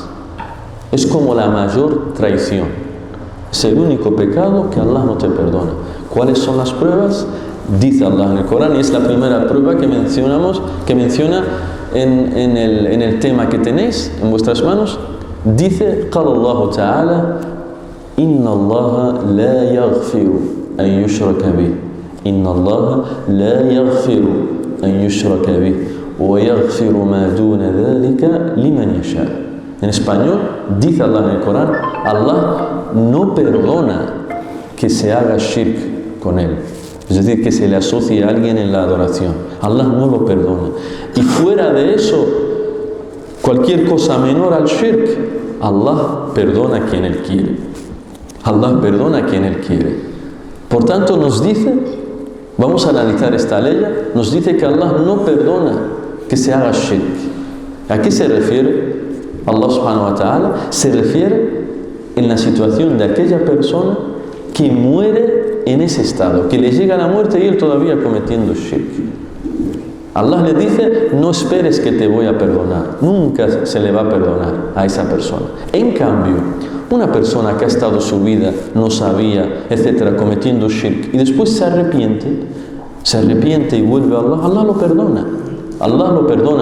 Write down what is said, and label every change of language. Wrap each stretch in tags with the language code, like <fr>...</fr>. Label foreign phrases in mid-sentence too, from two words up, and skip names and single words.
<es>Es como la mayor traición. Es el único pecado que Allah no te perdona. ¿Cuáles son las pruebas? Dice Allah en el Corán, y es la primera prueba que menciona en el tema que tenéis en vuestras manos. Dice:</es> <ar>قال الله تعالى إن الله لا يغفر أن يشرك به إن الله لا يغفر أن يشرك به وَيَغْفِرُ مَا دُونَ ذَلِكَ لِمَنْ يَشَاءُ.</ar> <es>En español, dice Allah en el Corán, Allah no perdona que se haga shirk con Él. Es decir, que se le asocie a alguien en la adoración. Allah no lo perdona. Y fuera de eso, cualquier cosa menor al shirk, Allah perdona a quien Él quiere. Allah perdona a quien Él quiere. Por tanto, nos dice, vamos a analizar esta ley, nos dice que Allah no perdona que se haga shirk. ¿A qué se refiere Allah</es> <ar>سبحانه وتعالى?</ar> <es>Se refiere en la situación de aquella persona que muere en ese estado, que le llega la muerte y él todavía cometiendo shirk. Allah le dice: no esperes que te voy a perdonar. Nunca se le va a perdonar a esa persona. En cambio, una persona que ha estado su vida, no sabía, etcétera, cometiendo shirk, y después se arrepiente y vuelve a Allah, Allah lo perdona. Allah lo perdona.</es>